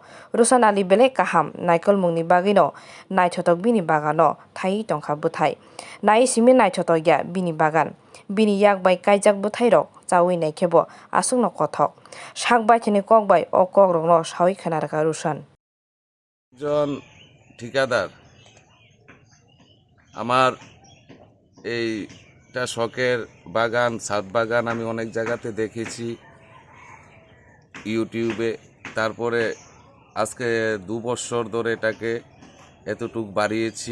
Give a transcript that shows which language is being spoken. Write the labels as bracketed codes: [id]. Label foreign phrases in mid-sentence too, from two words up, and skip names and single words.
[trp] Roshan Ali belai kaham naikolmungni bagino naithotok bini bagano thai tongkha bwthai. Nai simi naithotok ya bini bagan. Bini yakbai kaijak bwthai rok chawi naikhebo asungno kothok. Sakbaithini kokbai o kokrokno sawi khwnarkha Roshan. [bn] একজন ঠিকাদার আমার এইটা শখের বাগান, ছাদ বাগান আমি অনেক জায়গাতে দেখেছি ইউটিউবে। তারপরে আজকে 2 বছর ধরে এটাকে এতটুক বাড়িয়েছি।